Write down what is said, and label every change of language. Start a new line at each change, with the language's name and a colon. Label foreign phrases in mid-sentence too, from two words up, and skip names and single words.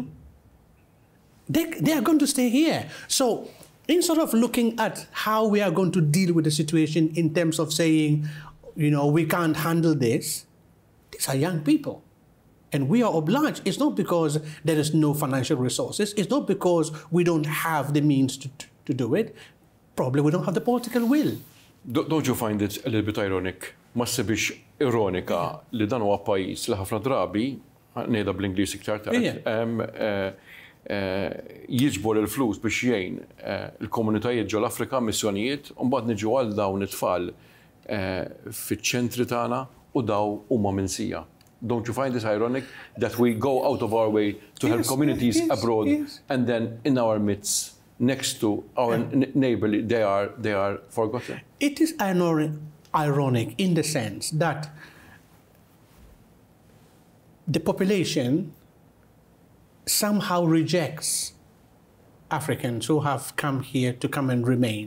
English: They are going to stay here. So instead of looking at how we are going to deal with the situation in terms of saying, we can't handle this, these are young people. And we are obliged. It's not because there is no financial resources. It's not because we don't have the means to do it. Probably we don't have the political will. Don't you find it a little bit ironic?
Maltese: Ma sebix ironika li dan huwa pajjiż li ħafna drabi, ngħidha bl-Ingliż iktar tard, jiġbor il-flus biex jgħin il-komunitajiet ġol Afrika, missjonijiet, u mbagħad niġu għal dawn it-tfal fiċ-ċentri tagħna u daw huma minsija.
English: Don't you find this ironic that we go out of our way to help communities abroad and then in our midst, next to our neighbor, they are forgotten? It is ironic in the sense that the population somehow rejects Africans who have come here to come and remain.